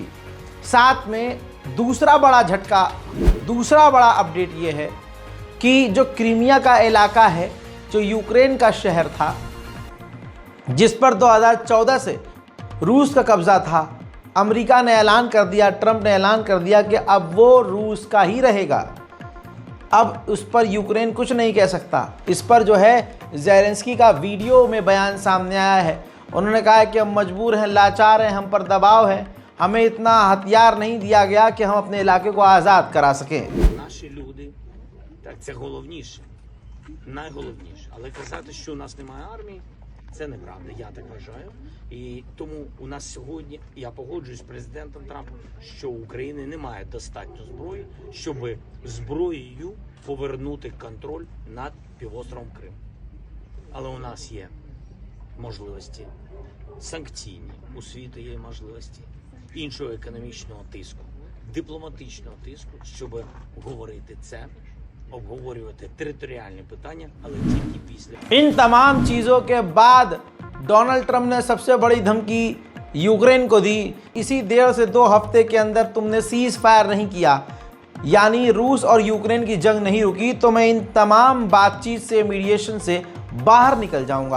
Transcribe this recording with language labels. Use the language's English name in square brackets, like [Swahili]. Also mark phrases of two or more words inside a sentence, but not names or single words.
[Hindi] साथ में दूसरा बड़ा झटका, दूसरा बड़ा अपडेट ये है कि जो क्रीमिया का इलाका है, जो यूक्रेन का शहर था जिस पर 2014 से रूस का कब्ज़ा था, अमेरिका ने ऐलान कर दिया, ट्रंप ने ऐलान कर दिया कि अब वो रूस का ही रहेगा। अब उस पर यूक्रेन कुछ नहीं कह सकता। इस पर जो है ज़ेलेंस्की का वीडियो में बयान सामने आया है। उन्होंने कहा है कि हम मजबूर हैं, लाचार हैं, हम पर दबाव है, हमें इतना हथियार नहीं दिया गया कि हम अपने इलाके को आज़ाद करा सकें। [Ukrainian] Наші люди, так, це головніше, найголовніше. Але казати, що у нас немає армії, це неправда, я так вважаю. І тому у нас сьогодні, я погоджуюсь з президентом Трампом, що у України немає достатньо зброї, щоб зброєю повернути контроль над півостровом Крим. Але у нас є можливості санкційні, у світу є можливості іншого економічного тиску, дипломатичного тиску, щоб говорити це, обговорювати територіальні питання, але тільки після. [Hindi] इन तमाम चीज़ों के बाद डोनाल्ड ट्रंप ने सबसे बड़ी धमकी यूक्रेन को दी। इसी 1.5 से 2 हफ्ते के अंदर तुमने [English] cease fire [Hindi] नहीं किया, यानी रूस और यूक्रेन की जंग नहीं रुकी, तो मैं इन तमाम बातचीत से, मीडिएशन से बाहर निकल जाऊंगा।